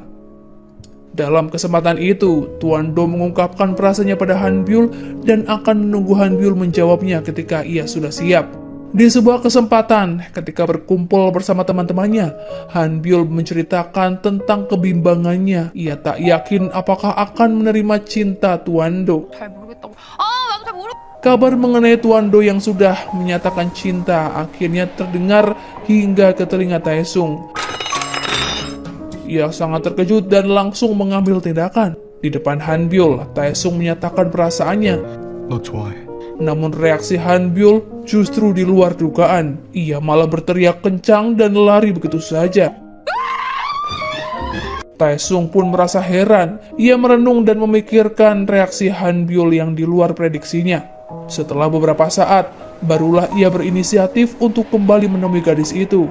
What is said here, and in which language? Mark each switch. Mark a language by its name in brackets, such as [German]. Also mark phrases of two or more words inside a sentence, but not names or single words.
[Indonesian] Dalam kesempatan itu, Tuan Do mengungkapkan perasaannya pada Han Byul dan akan menunggu Han Byul menjawabnya ketika ia sudah siap. Di sebuah kesempatan, ketika berkumpul bersama teman-temannya, Han Byul menceritakan tentang kebimbangannya. Ia tak yakin apakah akan menerima cinta Tuan Do. [Korean] 잘 모르겠다고. 나도 잘 모르. [Indonesian] Kabar mengenai Tuan Do yang sudah menyatakan cinta akhirnya terdengar hingga ke telinga Taesung. Ia sangat terkejut dan langsung mengambil tindakan. Di depan Han Byul, Taesung menyatakan perasaannya. [Korean] 너 좋아해. [Indonesian] Namun reaksi Han Byul justru di luar dugaan. Ia malah berteriak kencang dan lari begitu saja. Taesung pun merasa heran. Ia merenung dan memikirkan reaksi Han Byul yang di luar prediksinya. Setelah beberapa saat, barulah ia berinisiatif untuk kembali menemui gadis itu.